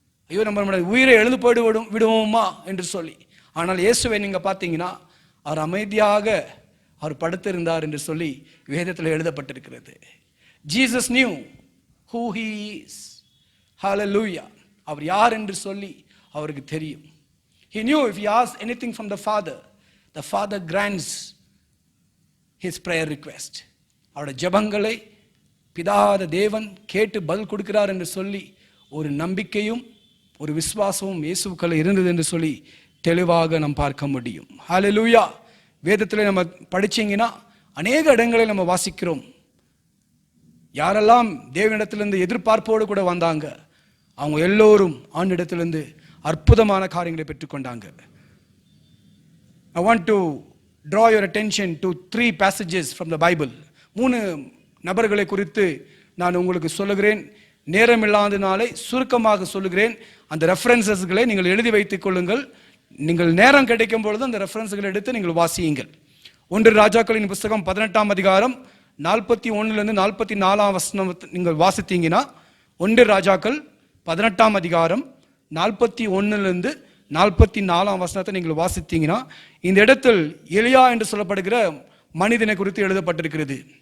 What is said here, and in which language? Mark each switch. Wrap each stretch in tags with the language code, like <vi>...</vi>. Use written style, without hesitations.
<ta>ஐயோ, நம்மளுடைய உயிரை எழுந்து விடுவோமா என்று சொல்லி. ஆனால் இயேசுவை நீங்கள் பார்த்தீங்கன்னா அவர் அமைதியாக அவர் படுத்திருந்தார் என்று சொல்லி வேதத்தில் எழுதப்பட்டிருக்கிறது.</ta> <en>Jesus knew who he is. Hallelujah.</en> <ta>அவர் யார் என்று சொல்லி அவருக்கு தெரியும்.</ta> <en>He knew if he asked anything from the Father grants his prayer request.</en> <ta>அவருடைய ஜெபங்களை பிதாவாகிய தேவன் கேட்டு பதில் கொடுக்கிறார் என்று சொல்லி ஒரு நம்பிக்கையும் ஒரு விசுவாசமும் இயேசுவுக்குள்ள இருந்தது என்று சொல்லி தெளிவாக நாம் பார்க்க முடியும். ஹல்லேலூயா. வேதத்தில் நம்ம படிச்சீங்கன்னா அநேக இடங்களில் நம்ம வாசிக்கிறோம். யாரெல்லாம் தேவனிடத்திலிருந்து எதிர்பார்ப்போடு கூட வந்தாங்க, அவங்க எல்லோரும் ஆண்டிடத்திலிருந்து அற்புதமான காரியங்களை பெற்றுக்கொண்டாங்க.</ta> <en>I want to draw your attention to 3 passages from the Bible.</en> <ta>3 நபர்களை குறித்து நான் உங்களுக்கு சொல்லுகிறேன். நேரம் இல்லாதனாலே சுருக்கமாக சொல்லுகிறேன். அந்த ரெஃபரன்சஸ்களை நீங்கள் எழுதி வைத்துக் கொள்ளுங்கள். நீங்கள் நேரம் கிடைக்கும் பொழுது அந்த ரெஃபரன்ஸ்களை எடுத்து நீங்கள் வாசியுங்கள். 1 ராஜாக்களின் புஸ்தகம் 18ஆம் அதிகாரம் 41 44 வசனம் நீங்கள் வாசித்தீங்கன்னா, 1 ராஜாக்கள் 18ஆம் அதிகாரம் 41 44 வசனத்தை நீங்கள் வாசித்தீங்கன்னா, இந்த இடத்தில் எலியா என்று சொல்லப்படுகிற மனிதனை குறித்து எழுதப்பட்டிருக்கிறது.</ta>